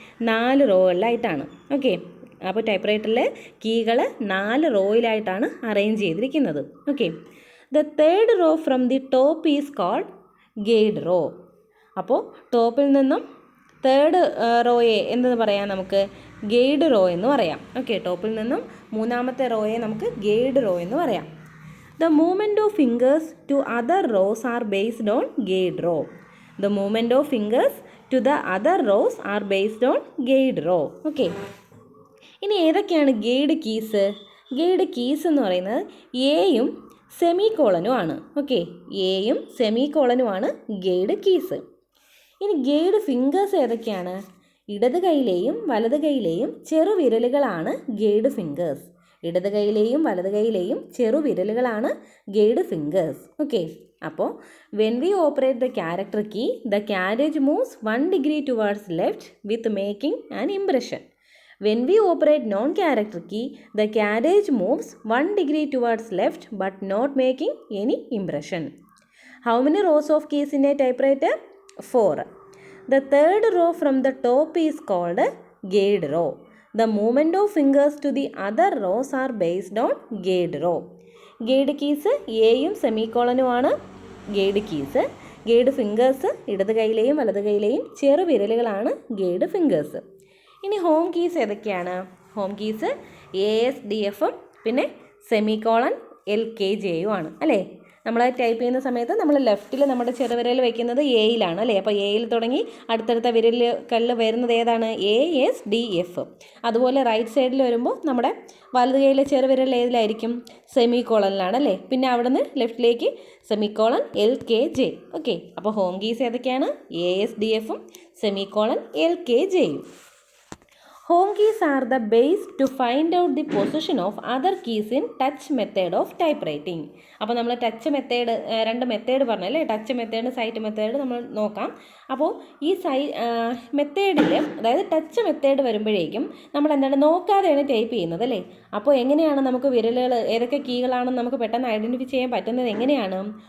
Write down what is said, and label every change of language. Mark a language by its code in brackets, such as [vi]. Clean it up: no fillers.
[ml] 4 റോകളിലായിട്ടാണ്. Okay, അപ്പോൾ ടൈപ്പ്റൈറ്ററിലെ കീകൾ 4 റോയിലായിട്ടാണ് arrange ചെയ്തിരിക്കുന്നത്. [en] Okay, the third row from the top is called guide row. [ml] അപ്പോൾ ടോപ്പിൽ നിന്നും തേർഡ് റോയെ എന്തെന്ന് പറയാം? നമുക്ക് ഗൈഡ് റോ എന്ന് പറയാം. ഓക്കെ, ടോപ്പിൽ നിന്നും 3ാമത്തെ റോയെ നമുക്ക് ഗൈഡ് റോ എന്ന് പറയാം. [en] The movement of fingers to other rows are based on guide row. The movement of fingers to the other rows are based on guide row. [ml] Okay. ഇനി ഏതൊക്കെയാണ് guide keys? Guide keys എന്ന് പറയുന്നത് എയും സെമികോളനും ആണ്. Okay, എയും സെമികോളനുമാണ് guide keys. ഇനി guide fingers ഏതൊക്കെയാണ്? ഇടത് കൈയിലെയും വലത് കൈയിലെയും ചെറുവിരലുകളാണ് ഗൈഡ് ഫിംഗേഴ്സ്. ഇടത് കൈയിലെയും വലത് കൈയിലെയും ചെറുവിരലുകളാണ് ഗൈഡ് ഫിംഗേഴ്സ്. [en] okay, [ml] അപ്പോൾ [en] When we operate the character key the carriage moves 1 degree towards left with making an impression. When we operate non character key the carriage moves 1 degree towards left but not making any impression. How many rows of keys in a typewriter? 4. The third row from the top is called guide row. The movement of fingers to the other rows are based on guide row. [ml] Guide keys എയും സെമികോളനുമാണ് guide keys. Guide fingers ഇടത് കൈയിലെയും വലത് കൈയിലെയും ചെറുവിരലുകളാണ് guide fingers. ഇനി home keys ഏതൊക്കെയാണ്? Home keys ASDFും പിന്നെ semicolon LKJയും ആണ് അല്ലേ? നമ്മൾ type ചെയ്യുന്ന സമയത്ത് നമ്മൾ ലെഫ്റ്റിൽ നമ്മുടെ ചെറുവിരൽ വയ്ക്കുന്നത് എയിലാണ് അല്ലേ? അപ്പോൾ എയിൽ തുടങ്ങി അടുത്തടുത്ത വിരലുകളിൽ വരുന്നത് ഏതാണ്? ASDF. അതുപോലെ റൈറ്റ് സൈഡിൽ വരുമ്പോൾ നമ്മുടെ വലത് കൈയിലെ ചെറുവിരൽ ഏതിലായിരിക്കും? സെമികോളനിലാണ് അല്ലേ? പിന്നെ അവിടുന്ന് ലെഫ്റ്റിലേക്ക് സെമികോളൻ LKJ. ഓക്കെ, അപ്പോൾ ഹോം കീസ് ഏതൊക്കെയാണ്? ASDFും semicolon LKJയും. [en] Home keys are the base to find out the position of other keys in touch method of typewriting. [ml] അപ്പോൾ നമ്മൾ ടച്ച് മെത്തേഡ് 2 മെത്തേഡ് പറഞ്ഞല്ലേ? ടച്ച് മെത്തേഡ് സൈറ്റ് മെത്തേഡ് നമ്മൾ നോക്കാം. അപ്പോൾ ഈ മെത്തേഡിൽ, അതായത് ടച്ച് മെത്തേഡ് വരുമ്പോഴേക്കും നമ്മൾ എന്താണ് നോക്കാതെയാണ് ടൈപ്പ് ചെയ്യുന്നത് അല്ലേ? അപ്പോൾ എങ്ങനെയാണ് നമുക്ക് വിരലുകൾ ഏതൊക്കെ കീകളാണെന്ന് നമുക്ക് പെട്ടെന്ന് ഐഡൻറ്റിഫൈ ചെയ്യാൻ പറ്റുന്നത് എങ്ങനെയാണ്?